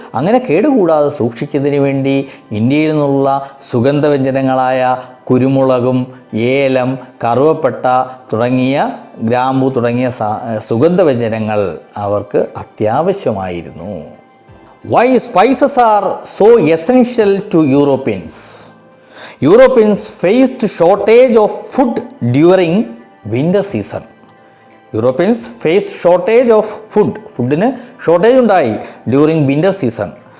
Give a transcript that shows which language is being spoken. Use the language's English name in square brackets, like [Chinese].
[Malayalam] അങ്ങനെ കേടുകൂടാതെ സൂക്ഷിക്കുന്നതിന് വേണ്ടി ഇന്ത്യയിൽ നിന്നുള്ള സുഗന്ധവ്യഞ്ജനങ്ങളായ കുരുമുളകും ഏലം, കറുവപ്പട്ട തുടങ്ങിയ, ഗ്രാമ്പു തുടങ്ങിയ സുഗന്ധവ്യഞ്ജനങ്ങൾ അവർക്ക് അത്യാവശ്യമായിരുന്നു. [English] Why spices are so essential to Europeans? Europeans faced shortage of food during winter season. Europeans faced shortage of food. [Malayalam] ഫുഡിന് ഷോർട്ടേജ് ഉണ്ടായി [English] during winter season.